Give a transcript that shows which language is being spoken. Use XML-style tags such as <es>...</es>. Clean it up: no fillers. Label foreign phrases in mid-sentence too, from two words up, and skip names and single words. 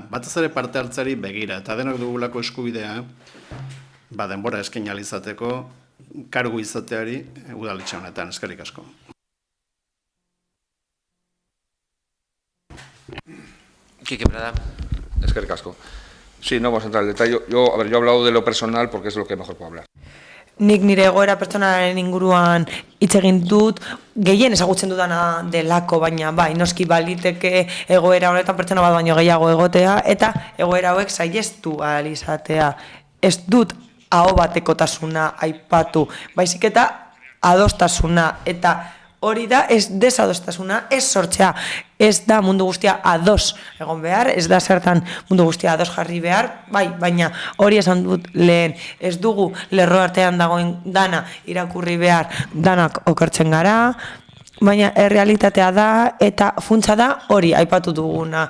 <eu>Batez ere parte hartzari begira, eta denok dugulako eskubidea, denbora eskaini ahal izateko, kargu izateari udaletxe honetan, eskerrik asko. Quique Prada. Eskerrik asko.</eu> <es>Sí, no vamos a entrar en detalle. Yo he hablado de lo personal porque es lo que mejor puedo hablar.</es> <eu>Nik nire egoera pertsonalaren inguruan hitz egin dut, gehien ezagutzen dudana delako, baina bai, noski baliteke egoera honetan pertsona bat baino gehiago egotea, eta egoera hauek saihestu ahal izatea. Ez dut aho batekotasuna aipatu, baizik eta adostasuna, eta hori da ez desadostasuna, ez sortzea, ez da mundu guztia ados egon behar, ez da zertan mundu guztia ados jarri behar, bai, baina hori esan dut lehen, ez dugu lerro artean dagoen dana irakurri behar, danak okertzen gara, baina errealitatea da eta funtsa da hori aipatu duguna.</eu>